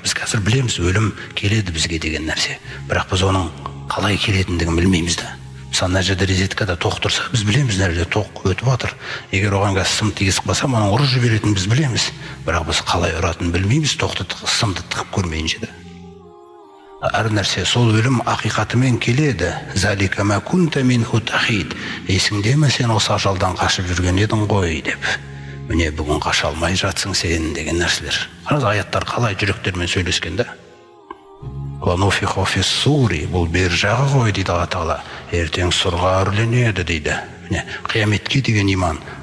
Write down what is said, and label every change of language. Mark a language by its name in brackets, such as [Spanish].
[Kazakh] Біз қазір білеміз, өлім келеді бізге деген нәрсе. Бірақ біз оның қалай келетіндігін білмейміз да. Мысалы, мына жерде резеткада тоқ тұрса, біз білеміз, мына жерде тоқ өтіп жатыр. Егер оған сым тигізіп қалса, оның ұрып жіберетінін біз білеміз. Бірақ біз қалай ұратынын білмейміз, тоқты сымды тығып көрмейінше де. Әр нәрсе, сол өлім ақиқатымен келеді. [Arabic] «Залика ма кунта минху тахид». [Kazakh] Есіңде ме, сен осы ажалдан қашып жүрген едің ғой деп. Міне бүгін қаша алмай жатсың сен деген нәрселер. Қараңыз, аяттар қалай жүректермен сөйлескен да. [Arabic] «Ва нуфиху фис-сури», [Kazakh] бұл бер жағы ғой дейді Алла Тағала. Ертең сұрға үрленеді дейді. Міне қияметке деген иман.